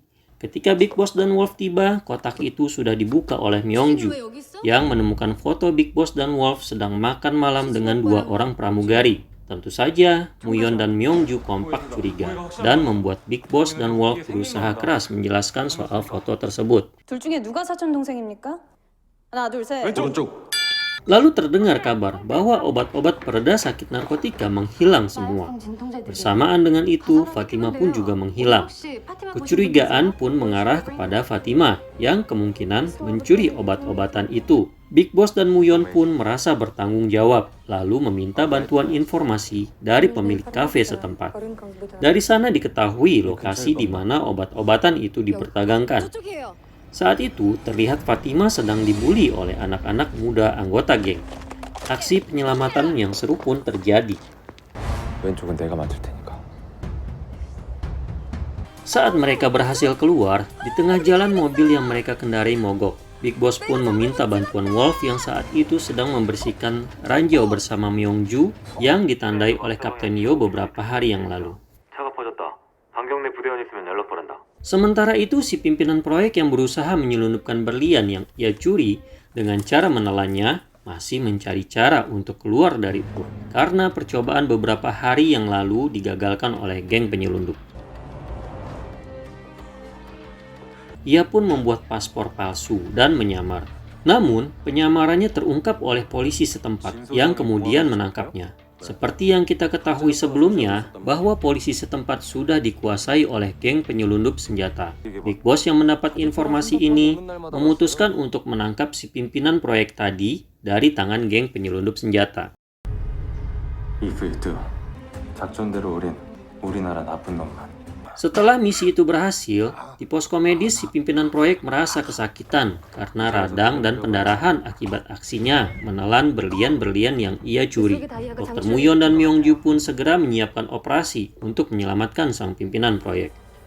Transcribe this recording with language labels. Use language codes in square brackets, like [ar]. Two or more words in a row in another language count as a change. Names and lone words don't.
[id] Ketika Big Boss dan Wolf tiba, kotak itu sudah dibuka oleh Myongju yang menemukan foto Big Boss dan Wolf sedang makan malam dengan dua orang pramugari. Tentu saja, Muyon dan Myongju kompak curiga dan membuat Big Boss dan Wolf berusaha keras menjelaskan soal foto tersebut. [ko] 둘 중에 누가 사촌 동생입니까? 하나, 둘, 셋. 오른쪽. [id] Lalu terdengar kabar bahwa obat-obat pereda sakit narkotika menghilang semua. Bersamaan dengan itu, Fatima pun juga menghilang. Kecurigaan pun mengarah kepada Fatima yang kemungkinan mencuri obat-obatan itu. Big Boss dan Muyon pun merasa bertanggung jawab, lalu meminta bantuan informasi dari pemilik kafe setempat. Dari sana diketahui lokasi di mana obat-obatan itu diperdagangkan. Saat itu, terlihat Fatima sedang dibuli oleh anak-anak muda anggota geng. Aksi penyelamatan yang seru pun terjadi. [ko] 왼쪽은 내가 맞을 테니까. [id] Saat mereka berhasil keluar, di tengah jalan mobil yang mereka kendarai mogok. Big Boss pun meminta bantuan Wolf yang saat itu sedang membersihkan ranjau bersama Myongju yang ditandai oleh Kapten Yo beberapa hari yang lalu. [ko] 차가 퍼졌다. 반경 내 부대원 있으면 연락 바란다. [id] Sementara itu, si pimpinan proyek yang berusaha menyelundupkan berlian yang ia curi dengan cara menelannya masih mencari cara untuk keluar dari Ur karena percobaan beberapa hari yang lalu digagalkan oleh geng penyelundup. Ia pun membuat paspor palsu dan menyamar. Namun, penyamarannya terungkap oleh polisi setempat yang kemudian menangkapnya. Seperti yang kita ketahui sebelumnya, bahwa polisi setempat sudah dikuasai oleh geng penyelundup senjata. Big Boss yang mendapat informasi ini memutuskan untuk menangkap si pimpinan proyek tadi dari tangan geng penyelundup senjata. 이프이트. [ko] 작전대로 우리나라 나쁜 놈만. [id] Setelah misi itu berhasil, di posko medis si pimpinan proyek merasa kesakitan karena radang dan pendarahan akibat aksinya menelan berlian-berlian yang ia curi. Dr. Muyon dan Myongju pun segera menyiapkan operasi untuk menyelamatkan sang pimpinan proyek.